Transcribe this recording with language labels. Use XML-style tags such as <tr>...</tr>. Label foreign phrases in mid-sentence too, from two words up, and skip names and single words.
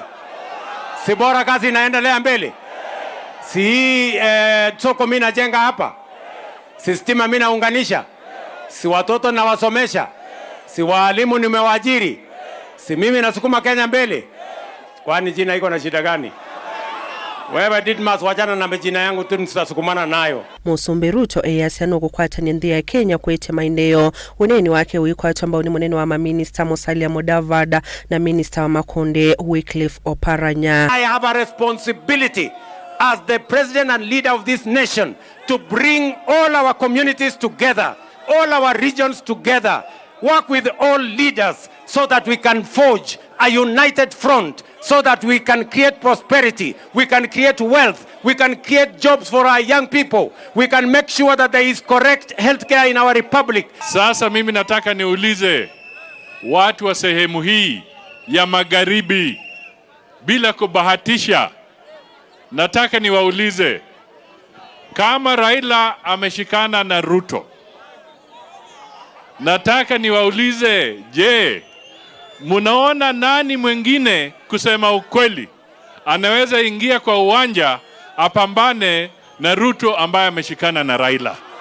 <sw>Si bora kazi inaendelea mbele? Si soko mimi najenga hapa? Si stima mimi naunganisha? Si watoto nawasomesha? Si walimu nimewaajiri? Si mimi nasukuma Kenya mbele? Kwani jina iko na shida gani? Wewe Didmas wachana na majina yangu tu nitasukumana nayo.</sw> <kam>Musumbi Ruto eyasiano kukwatania nthi ya Kenya kwete maeneo uneni wake wikwata ambao ni munene wa maminista Musalia Mudavadi na minister wa Makonde Wycliffe Oparanya.</kam> <en>I have a responsibility as the president and leader of this nation to bring all our communities together, all our regions together, work with all leaders so that we can forge a united front, so that we can create prosperity, we can create wealth, we can create jobs for our young people, we can make sure that there is correct healthcare in our republic.</en> <sw>Sasa mimi nataka niulize watu wa sehemu hii ya magharibi bila kubahatisha. Nataka niwaulize kama Raila ameshikana na Ruto. Nataka niwaulize, je, munaona nani mwingine kusema ukweli anaweza ingia kwa uwanja apambane na Ruto ambaye ameshikana na Raila?</sw>